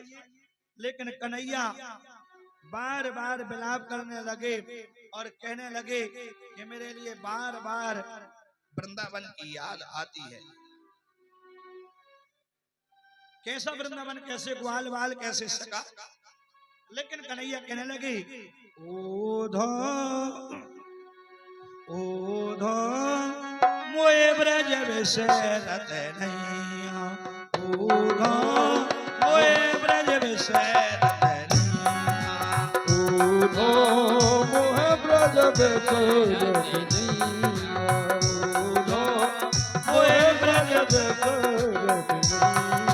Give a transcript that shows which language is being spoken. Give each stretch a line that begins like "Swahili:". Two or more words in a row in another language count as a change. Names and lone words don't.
Hindi: लेकिन कन्हैया बार बार विलाप करने लगे और कहने लगे कि मेरे लिए बार बार वृंदावन की याद आती है। कैसा वृंदावन, कैसे ग्वाल बाल, कैसे सका। लेकिन कन्हैया कहने लगे,
Braj: ओधो ओधो मोए ब्रज विसरत नैया, ओधो मोए ब्रज विसरत नैया, ओधो मोहे ब्रज विसरत नैया, ओधो मोहे ब्रज विसरत नैया।